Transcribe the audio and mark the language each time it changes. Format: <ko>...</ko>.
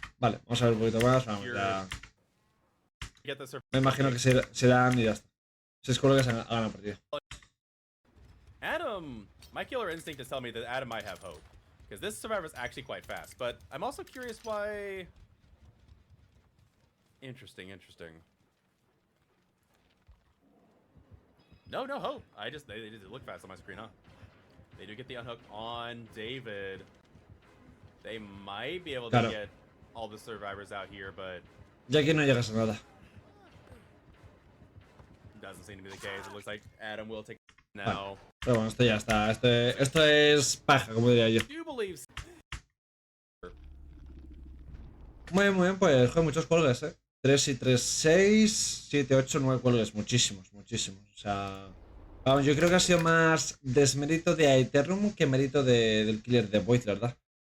<es>Vale, vamos a ver un poquito más. Vamos ya.</es> <en>get the</en> <es>Me imagino que se dan y ya está. Se escudo que se ha ganado la partida.</es> <en>Adam, my killer instinct is telling me that Adam might have hope. Because this survivor is actually quite fast. But I'm also curious why... Interesting. No hope. They just look fast on my screen, huh? They do get the unhook on David. They might be able to get all the survivors out here, but...</en> <es>Ya aquí no llegas a nada.</es> <en>Doesn't seem to be the case. It looks like Adam will take now.</en> <es>Pero bueno, esto ya está. Esto es paja, como diría yo.</es> <en>Do believe...</en> <es>Muy bien, pues juega muchos cuelgues, 3 y 3, 6, 7, 8, 9 cuelgues. Muchísimos. O sea... Vamos, yo creo que ha sido más desmérito de Aeternum que mérito del killer de Void, la verdad.</es>